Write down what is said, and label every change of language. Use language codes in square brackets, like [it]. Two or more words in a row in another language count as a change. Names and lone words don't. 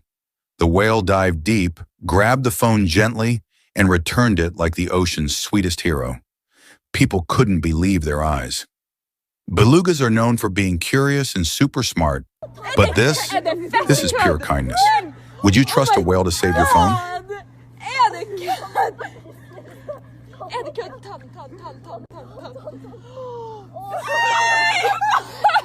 [en] The whale dived deep, grabbed the phone gently, and returned it like the ocean's sweetest hero. People couldn't believe their eyes. Belugas are known for being curious and super smart, but this is pure kindness. Would you trust a whale to save your phone? [no] Er det kødd? Er det kødd? Ta den.